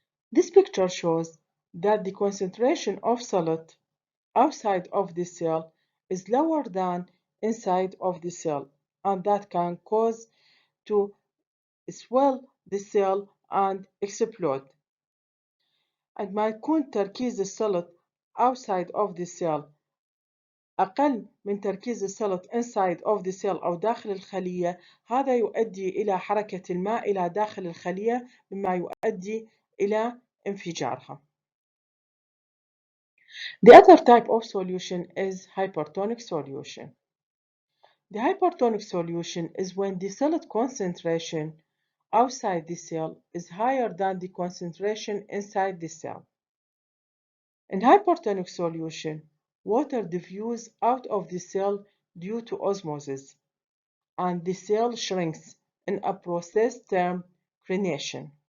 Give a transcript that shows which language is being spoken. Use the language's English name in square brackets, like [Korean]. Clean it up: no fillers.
[English] This picture shows that the concentration of solid outside of the cell is lower than inside of the cell, and that can cause to swell the cell and explode. [Arabic] عندما يكون تركيز السلط [English] outside of the cell [Arabic] أقل من تركيز السلط [English] inside of the cell [Arabic] أو داخل الخلية، هذا يؤدي إلى حركة الماء إلى داخل الخلية مما يؤدي إلى انفجارها. [English] The other type of solution is hypertonic solution. The hypertonic solution is when the solid concentration outside the cell is higher than the concentration inside the cell. In hypertonic solution, water diffuses out of the cell due to osmosis, and the cell shrinks in a process termed crenation.